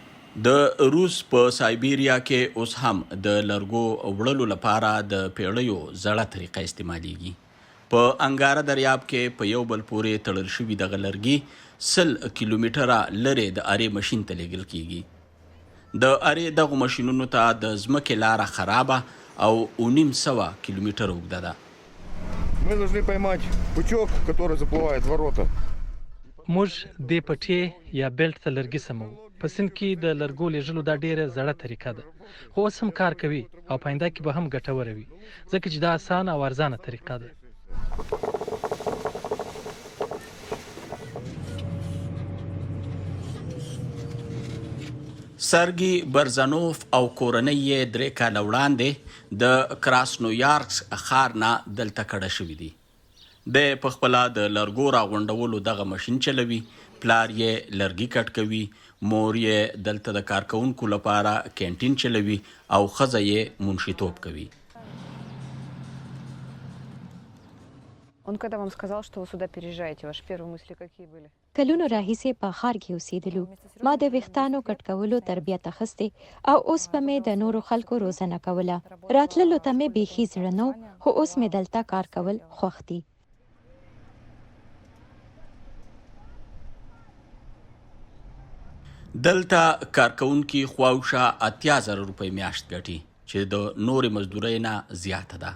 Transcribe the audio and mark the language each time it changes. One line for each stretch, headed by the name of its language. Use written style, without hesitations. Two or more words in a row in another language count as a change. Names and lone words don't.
Pashto: د روس په سايبيريا کې اوس هم د لرګو وړلو لپاره د پیړیو زړه طریقه استعمالیږي. په انګاره دریاب کې په یو بل پورې تړل شوي دغه لرګي 100 کیلومتره لرې د ارې ماشین ته لیږل کیږي. د ارې دغو ماشینونو ته د ځمکې لاره خرابه او 900 کیلومتره اوږده ده.
Russian: Мы должны поймать пучок, который заплывает в ворота.
Pashto: موږ دې پټې یا بیلټ ته لرګي سمو. په سیند کې د لرګو لیږلو دا ډیره زړه طریقه ده، خو اوس هم کار کوي او پاینده کې به هم ګټوره وي، ځکه چې دا اسانه او ارزانه طریقه ده. سرګي برزانوف او کورنۍ یې 3 کاله وړاندې د کراسنویارسک ښار نه دلته کډه شوي دي. د پخپله د لرګو راغونډولو دغه ماشین چلوي، پلار یې لرګي کټ کوي، مور یې دلته د کارکوونکو لپاره کینټین چلوي او ښځه یې منشیتوب کوي.
Russian: Он когда вам сказал, что вы сюда переезжаете, ваши первые мысли какие были?
Pashto: کلونو راهیسې په ښار کې اوسېدلو. ما د ویښتانو کټ کولو تربیت اخیستې او اوس به مې د نورو خلکو روزنه کوله. راتللو ته مې بیخي زړه نه و، خو اوس مې دلته کار کول خوښ دي. دلته کارکوونکي خواوشا 80,000 روپۍ میاشت ګټي چې د نورې مزدورۍ نه زیاته ده.